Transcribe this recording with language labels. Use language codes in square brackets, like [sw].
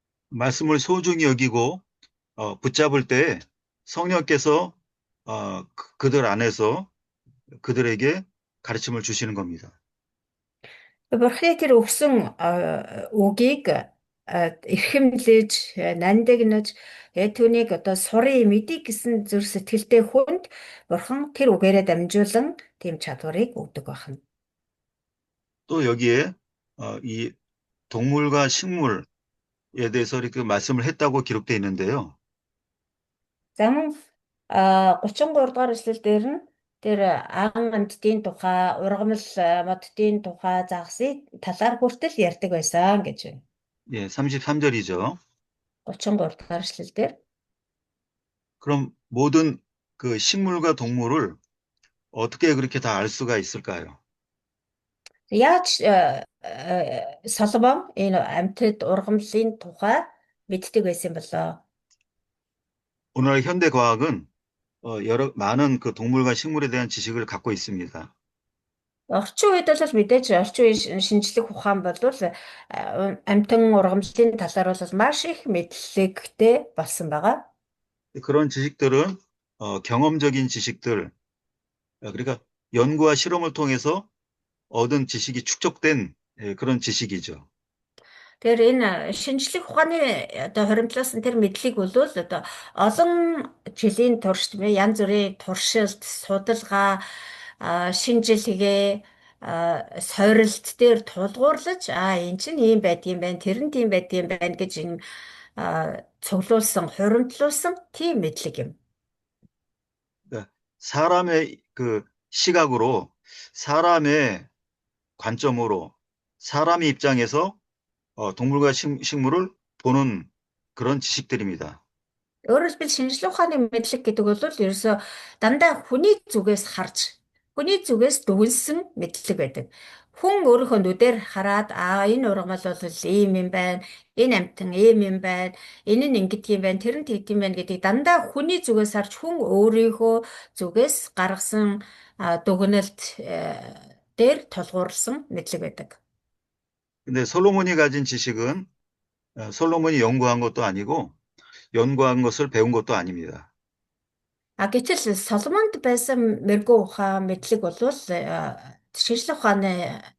[ko] 말씀을 소중히 여기고 붙잡을 때 성령께서 그들 안에서 그들에게 가르침을 주시는 겁니다. [mn] Бурхны тэр өгсөн үгийг эрхэмлэж, нандинаж, түүнийг одоо сурыг мэдий гэсэн зүр сэтгэлтэй хүнд бурхан тэр үгээрээ дамжуулан тийм чадварыг өгдөг байна. [ko] 또 여기에 이 동물과 식물에 대해서 이렇게 말씀을 했다고 기록되어 있는데요. [mn] За мөн 33 дугаар эшлэл дээр нь тэр ан амьтдын тухай, ургамал моддын тухай загсыг талаар хүртэл ярьдаг байсан гэж байна. [ko] 예, 33절이죠. [mn] 33 дугаар эшлэл дээр. [ko] 그럼 모든 그 식물과 동물을 어떻게 그렇게 다 알 수가 있을까요? [mn] Яаж Соломон энэ амьтад ургамлын тухай мэддэг байсан болоо? [ko] 오늘날 현대 과학은 많은 그 동물과 식물에 대한 지식을 갖고 있습니다. [mn] Орчин үед бол мэдээж орчин үеийн шинжлэх ухаан бол амьтан ургамлын талаар бол маш их мэдлэгтэй болсон байгаа. [ko] 그런 지식들은 경험적인 지식들, 그러니까 연구와 실험을 통해서 얻은 지식이 축적된 그런 지식이죠. [mn] Тэгэхээр энэ шинжлэх ухааны одоо хоримтлуулсан тэр мэдлэг бол одоо олон жилийн турш тийм ээ янз бүрийн туршилт, судалгаа, шинжилгээ, сорилт дээр тулгуурлаж эн чинь ийм байдгийм байна, тэр нь тийм байдгийм байна гэж энэ цуглуулсан, хуримтлуулсан тийм мэдлэг юм. [ko] 그러니까 사람의 그 시각으로, 사람의 관점으로, 사람의 입장에서 동물과 식물을 보는 그런 지식들입니다. [mn] Өөрөөр хэлбэл шинжлэх ухааны мэдлэг гэдэг бол ерөөсөө дандаа хүний зүгээс харж, хүний зүгээс дүгнсэн мэдлэг байдаг. Хүн өөрийнхөө нүдээр хараад энэ ургамал бол ийм юм байна, энэ амьтан ийм юм байна, энэ нь ингэдэг юм байна, тэр нь тэгдэг юм байна гэдгийг дандаа хүний зүгээс харж хүн өөрийнхөө зүгээс гаргасан дүгнэлт дээр тулгуурласан мэдлэг байдаг. [ko] 근데 솔로몬이 가진 지식은 솔로몬이 연구한 것도 아니고 연구한 것을 배운 것도 아닙니다. [mn] Гэтэл Соломонд байсан мэрэгүү ухаан мэдлэг бол шинжлэх ухааны